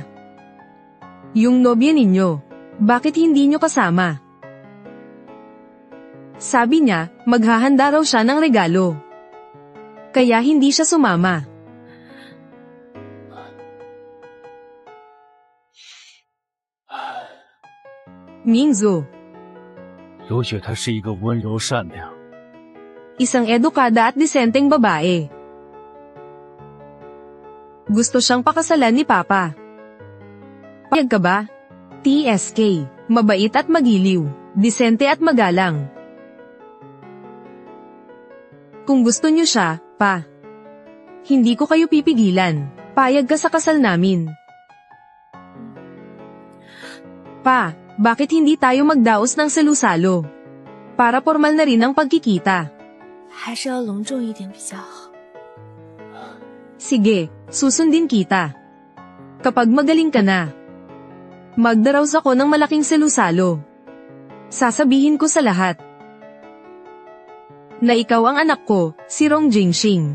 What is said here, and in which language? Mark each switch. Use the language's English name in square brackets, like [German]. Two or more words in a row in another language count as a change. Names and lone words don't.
[Filipino] Yung nobya ninyo. Bakit hindi nyo kasama? Sabi niya, maghahanda raw siya ng regalo. Kaya hindi siya sumama. Mingzu. [Chinese] 刘雪她是一个温柔善良。 [Filipino] Isang edukada at disenteng babae. Gusto siyang pakasalan ni Papa. Payag ka ba? TSK, mabait at magiliw, disente at magalang. Kung gusto niyo siya, Pa, hindi ko kayo pipigilan. Payag ka sa kasal namin. Pa, bakit hindi tayo magdaos ng salusalo? Para formal na rin ang pagkikita. [Chinese] 还是要隆重一点比较好。 [Filipino] Sige, susundin kita. Kapag magaling ka na, magdaraos ako ng malaking salusalo. Sasabihin ko sa lahat na ikaw ang anak ko, si Rong Jingxing.